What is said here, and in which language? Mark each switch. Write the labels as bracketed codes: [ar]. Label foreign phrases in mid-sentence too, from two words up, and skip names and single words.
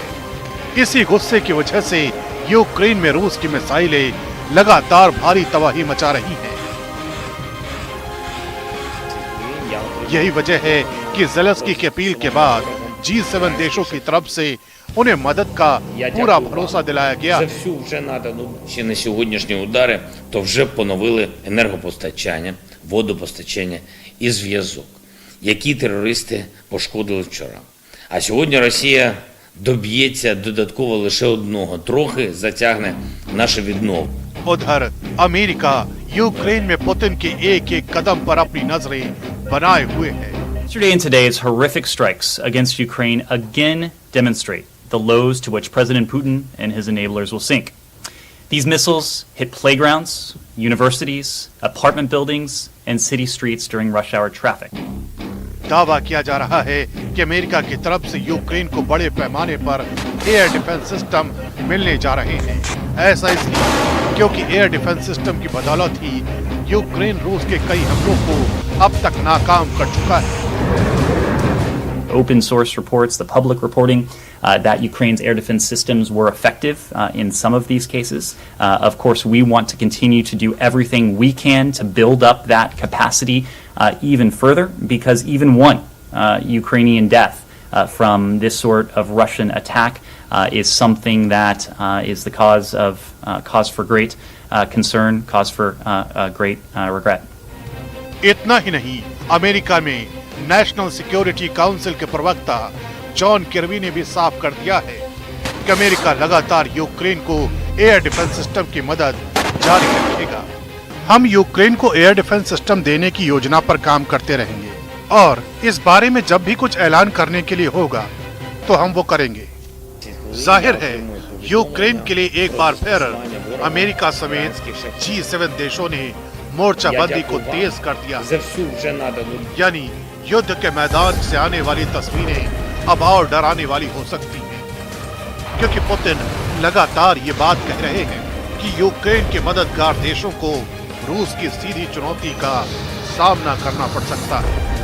[hi] इसी गुस्से की वजह से यूक्रेन में रूस की मिसाइलें लगातार भारी तबाही मचा रही हैं। यही वजह है कि ज़ेलेंस्की की अपील के बाद G7 देशों की तरफ से उन्हें मदद का पूरा भरोसा दिलाया गया। [uk] Вже всю вже надано ще на сьогоднішні удари, то вже поновили енергопостачання, водопостачання і зв'язок, які терористи пошкодили вчора. А сьогодні Росія доб'ється додатково лише одного, трохи затягне наше відновлення. [hi] उधर अमेरिका यूक्रेन में पुतिन के एक एक कदम पर अपनी नजरें बनाए हुए है। [en] Yesterday and today's horrific strikes against Ukraine again demonstrate the lows to which President Putin and his enablers will sink. These missiles hit playgrounds, universities, apartment buildings, and city streets during rush hour traffic. [hi] दावा किया जा रहा है कि अमेरिका की तरफ से यूक्रेन को बड़े पैमाने पर [en] air defense system [hi] मिलने जा रहे हैं। ऐसा इसलिए क्योंकि [en] air defense system [hi] की बदौलत ही यूक्रेन रूस के कई हमलों को अब तक नाकाम कर चुका है। [en] Open source reports, the public reporting that Ukraine's air defense systems were effective in some of these cases. Of course, we want to continue to do everything we can to build up that capacity even further, because even one Ukrainian death from this sort of Russian attack is something that is the cause for great concern, cause for great regret. [hi] इतना ही नहीं, अमेरिका में नेशनल सिक्योरिटी काउंसिल के प्रवक्ता जॉन किर्बी ने भी साफ कर दिया है कि अमेरिका लगातार यूक्रेन को [en] air defense system [hi] की मदद जारी रखेगा। हम यूक्रेन को [en] air defense system [hi] देने की योजना पर काम करते रहेंगे और इस बारे में जब भी कुछ ऐलान करने के लिए होगा तो हम वो करेंगे। जाहिर है, यूक्रेन के लिए एक बार फिर अमेरिका समेत G7 देशों ने मोर्चाबंदी को तेज कर दिया। [uk] Вже всю вже надано. [hi] यानी युद्ध के मैदान से आने वाली तस्वीरें अब और डराने वाली हो सकती हैं, क्योंकि पुतिन लगातार ये बात कह रहे हैं कि यूक्रेन के मददगार देशों को रूस की सीधी चुनौती का सामना करना पड़ सकता है।